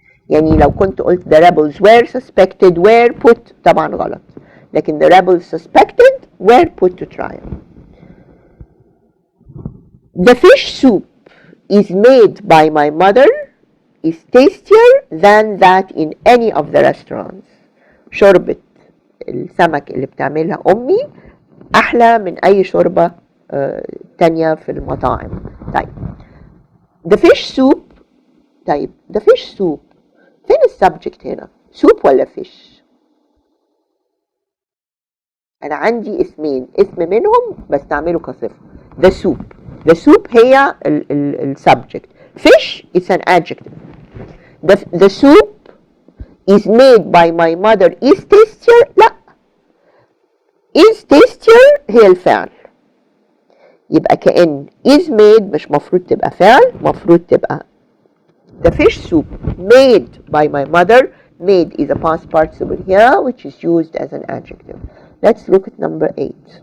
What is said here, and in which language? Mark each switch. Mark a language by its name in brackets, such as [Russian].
[Arabic] يعني لو كنت قلت [English] the rebels were suspected were put [Arabic] طبعا غلط لكن [English] the rebels suspected were put to trial. The fish soup is made by my mother is tastier than that in any of the restaurants. [Arabic] شوربة السمك اللي بتعملها أمي أحلى من أي شوربة تانية في المطاعم. طيب [English] the fish soup. [Arabic] طيب [English] the fish soup [Arabic] فين السبجكت هنا؟ soup ولا fish؟ أنا عندي اسمين، اسم منهم بستعمله كصفة. [English] the soup. the soup [Arabic] هي السبجكت. [English] fish is an adjective. the soup is made by my mother is tastier. [Arabic] لا، [English] is tastier [Arabic] هي الفعل. يبقى كأن is made مش مفروض تبقى فعل، مفروض تبقى [English] the fish soup made by my mother. Made is a past participle here, which is used as an adjective. Let's look at number 8.